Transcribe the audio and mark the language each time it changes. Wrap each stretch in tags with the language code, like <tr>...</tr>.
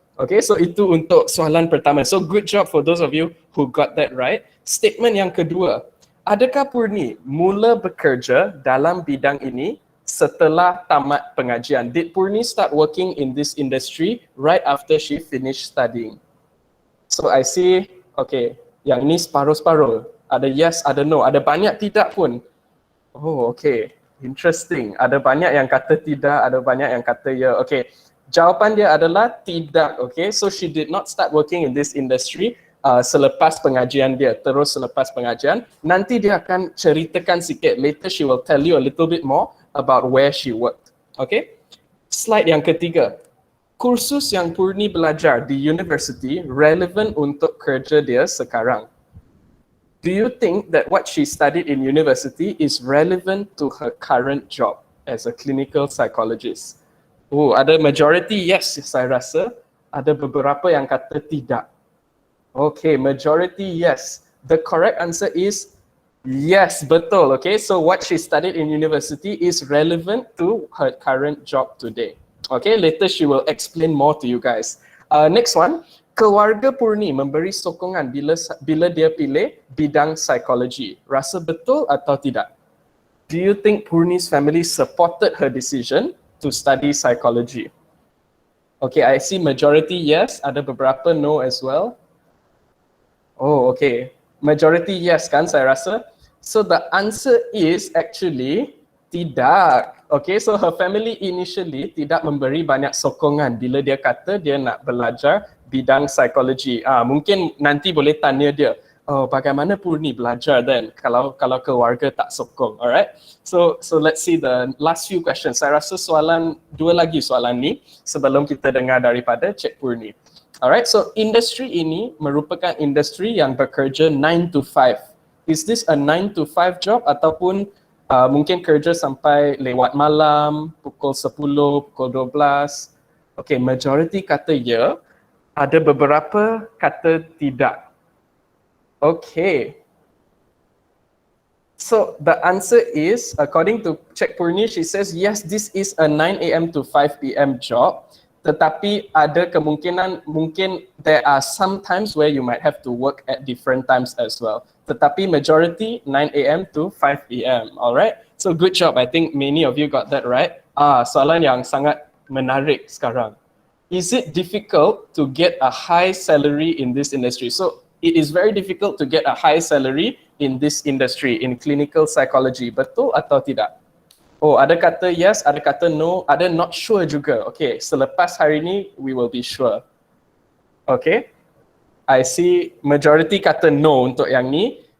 <en>Okay, so</en> <ms>itu untuk soalan pertama.</ms> <en>So good job for those of you who got that right.</en> <ms>Statement yang kedua, adakah Poorni mula bekerja dalam bidang ini setelah tamat pengajian?</ms> <en>Did Poorni start working in this industry right after she finished studying? So I see, okay,</en> <ms>yang ini separuh-separuh. Ada yes, ada no, ada banyak tidak pun. Oh, okay, interesting. Ada banyak yang kata tidak, ada banyak yang kata ya. Okay, jawapan dia adalah tidak.</ms> <en>Okay, so she did not start working in this industry</en> <ms>selepas pengajian dia, terus selepas pengajian. Nanti dia akan ceritakan sikit.</ms> <en>Later she will tell you a little bit more about where she worked. Okay?</en> <ms>Slide yang ketiga. Kursus yang Poorni belajar di university relevant untuk kerja dia sekarang.</ms> <en>Do you think that what she studied in university is relevant to her current job as a clinical psychologist?</en> <ms>Oh, ada majority yes, saya rasa. Ada beberapa yang kata tidak.</ms> <en>Okay, majority yes. The correct answer is yes, betul. Okay, so what she studied in university is relevant to her current job today. Okay, later she will explain more to you guys. Next one,</en> <ms>keluarga Poorni memberi sokongan bila dia pilih bidang psikologi. Rasa betul atau tidak?</ms> <en>Do you think Poorni's family supported her decision to study psychology? Okay, I see majority yes,</en> <ms>ada beberapa</ms> <en>no as well. Oh, okay. Majority yes</en> <ms>kan saya rasa.</ms> <en>So the answer is actually tidak. Okay, so her family initially</en> <ms>tidak memberi banyak sokongan bila dia kata dia nak belajar bidang psikologi. Mungkin nanti boleh tanya dia, oh, bagaimana Poorni belajar then kalau keluarga tak sokong. Alright.</ms> <en>So let's see the last few questions.</en> <ms>Saya rasa dua lagi soalan ni sebelum kita dengar daripada Cik Poorni. Alright, so industri ini merupakan industri yang bekerja 9 to 5.</ms> <en>Is this a 9 to 5 job</en> <ms>ataupun mungkin kerja sampai lewat malam, pukul 10, pukul 12? Okay, majority kata ya, ada beberapa kata tidak. Okay.</ms> <en>So the answer is, according to Cik Poorni, she says yes, this is a 9 AM to 5 PM job.</en> <ms>Tetapi ada kemungkinan, mungkin</ms> <en>there are some times where you might have to work at different times as well. Tetapi majority 9 AM to 5 PM, alright? So good job, I think many of you got that right.</en> <ms>Soalan yang sangat menarik sekarang.</ms> <en>Is it difficult to get a high salary in this industry? So it is very difficult to get a high salary in this industry, in clinical psychology.</en> <ms>Betul atau tidak? Oh, ada kata yes, ada kata no, ada not sure juga.</ms> <en>Okay,</en> <ms>selepas hari ni,</ms> <en>we will be sure. Okay, I see majority kata no</en> <ms>untuk yang ni.</ms>